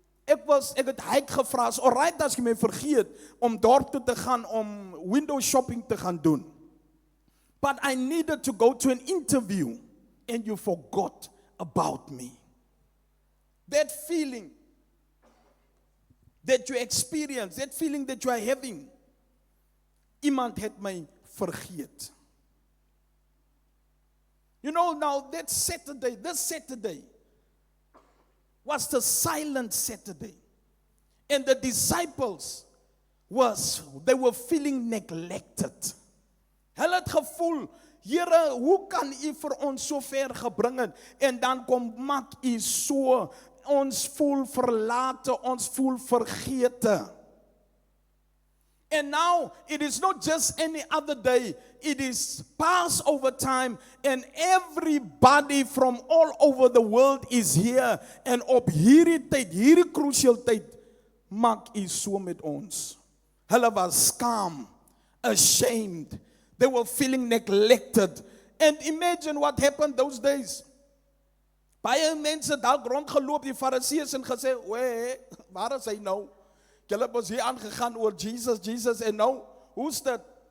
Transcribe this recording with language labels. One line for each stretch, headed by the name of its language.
Afrikaans: Ek het hy gevra, alright as jy my vergeet om dorp toe te gaan om window shopping te gaan doen.
English: But I needed to go to an interview and you forgot about me. That feeling that you experience, that feeling that you are having,
Afrikaans: iemand het my vergeet.
English: You know, now that Saturday, this Saturday, was the silent Saturday. And the disciples they were feeling neglected.
Afrikaans: Hulle het gevoel, Here, hoe kan u vir ons so ver gebring het? En dan kom maak u so, ons voel verlate, ons voel vergete.
English: And now, it is not just any other day, it is Passover time, and everybody from all over the world is here.
Afrikaans: En op hierdie tyd, hierdie crucial tyd, maak u so met ons. Hulle was skaam,
English: ashamed, they were feeling neglected. And imagine what happened those days.
Afrikaans: Baie mense dalk rondgeloop, die Fariseërs, en gesê, waar is hy nou? Julle was hier aangegaan oor Jesus, en nou, hoe's dit?